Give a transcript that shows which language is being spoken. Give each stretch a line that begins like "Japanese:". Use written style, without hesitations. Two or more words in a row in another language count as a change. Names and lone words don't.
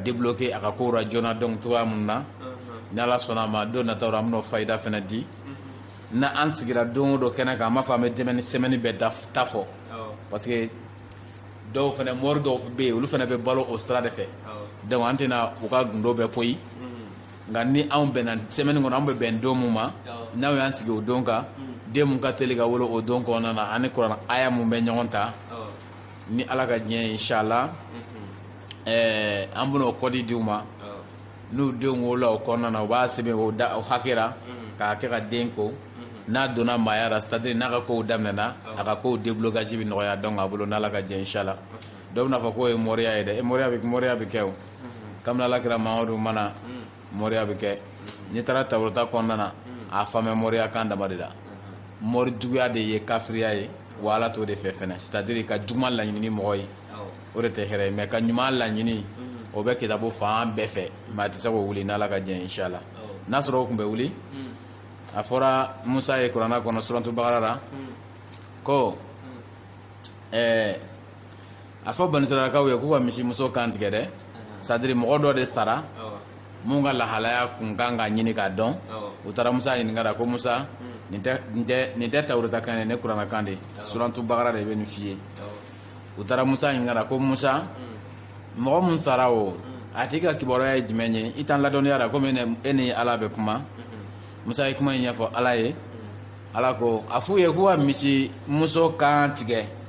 Bambara: débloquer a ka kow la joona donc cogoya mun na ni ala sɔnna a ma don nataw la an bɛn'o fayida fana di na an sigira don o don kɛnɛ kan an b'a fɔ an bɛ dɛmɛ semaine bɛɛ ta fɔ
French: parce que
Bambara: dɔw fana mɔri dɔw bɛ yen olu fana bɛ balo o sira de fɛ donc an tɛna u ka gundo bɛɛ poyi nka ni anw bɛnna semaine kɔnɔ an bɛ bɛn don mun ma n'aw y'an sigi o don kan den mun ka teli ka wolo o don kɔnɔna na ani kuranna aya mun bɛ ɲɔgɔn ta ni ala ka diɲɛ inshallah an bɛn'o kɔdi di u ma n'u denw wolola o kɔnɔna na u b'a sɛbɛn o hakɛ la k'a kɛ ka den ko n'a donna maaya la
French: c'est-à-dire
Bambara: n'a ka kow daminɛna a ka kow déblocage bɛ nɔgɔya donc a bolo n'ala ka jɛ inshallah dɔw bɛna fɔ k'o ye mɔriya ye dɛ mɔriya bɛ kɛ o kabini alakira mamadu mana mɔriya bɛ kɛ n'i taara tawurata kɔnɔna na a famɛ mɔriya kan dama de la mɔri juguya de ye kafiriya ye wa ala t'o de fɛ fɛnɛ
French: c'est-à-dire
Bambara: ka juguman laɲini mɔgɔ ye o de tɛ hɛrɛ ye mais ka ɲuman laɲini o bɛ kitabu fan bɛɛ fɛ mais a tɛ se k'o wuli n'ala ka jɛ inshallah n'a sɔrɔ o tun bɛ wuli a fɔra musa ye kuranna kɔnɔ suratu bakara la ko a fɔ bani israilakaw ye k'u ka misimuso kan tigɛ dɛ
French: c'est-à-dire
Bambara: mɔgɔ dɔ de sara mun ka lahalaya kun kan ka ɲini k'a dɔn u taara musa ɲininka la ko musa nin tɛ tawurata kan ye ne kuranna kan de suratu bakara de bɛ nin f'i ye u taara musa ɲininka la ko musa mɔgɔ mun sara o a tigi ka kibaruya ye jumɛn ye i t'an ladɔnniya la komi e ni ala bɛ kuma musa ye kuma in ɲɛfɔ ala ye ala ko a f'u ye k'u ka misimuso kan tigɛ